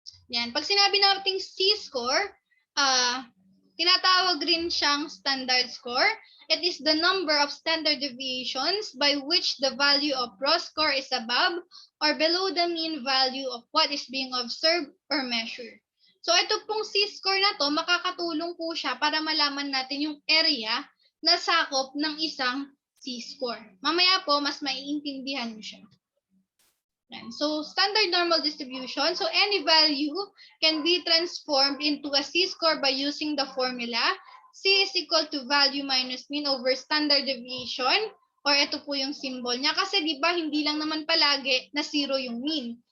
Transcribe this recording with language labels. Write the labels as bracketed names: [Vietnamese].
[Filipino] Yan. Pag sinabi nating C-score, tinatawag rin siyang standard score. [English] It is the number of standard deviations by which the value of raw score is above or below the mean value of what is being observed or measured. [Filipino] So, ito pong C-score na to, makakatulong po siya para malaman natin yung area na sakop ng isang C-score. Mamaya po, mas maiintindihan nyo siya. [English] So, standard normal distribution. So, any value can be transformed into a C-score by using the formula C is equal to value minus mean over standard deviation, [Filipino] or ito po yung symbol niya. Kasi di ba hindi lang naman palagi na 0 yung mean.